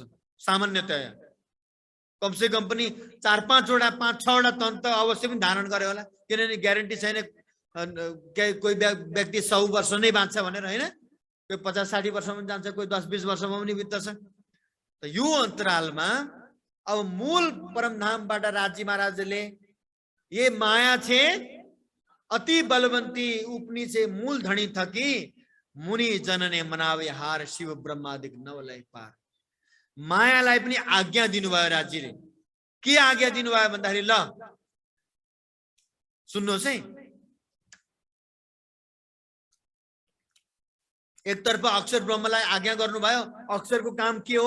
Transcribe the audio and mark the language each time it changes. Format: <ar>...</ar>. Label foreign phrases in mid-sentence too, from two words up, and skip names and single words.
<ne>सामान्यतया कमसे कम पनि 4-5 वटा 5-6 वटा तन त अवश्य पनि धारण गरे होला, किनभने ग्यारेन्टी छैन कोही व्यक्ति 100 वर्ष नै बाँच्छ भनेर, हैन? कोही 50-60 वर्षमा पनि जान्छ, कोही 10-20 वर्षमा पनि बित्दछ। त यो अन्तरालमा अब मूल परमधामबाट राज्य महाराजले</ne> <hi>ये माया छे अति बलवंती उपनी से मूल धनी थकी मुनि जनने मनावे हार शिव ब्रह्मादिक नवलय पार।</hi> <ne>मायालाई पनि आज्ञा दिनुभयो राज्यले। के आज्ञा दिनुभयो भन्दाखेरि ल सुन्नुहोस् है, एकतर्फ अक्षर ब्रह्मलाई आज्ञा गर्नुभयो। अक्षरको काम के हो?</ne>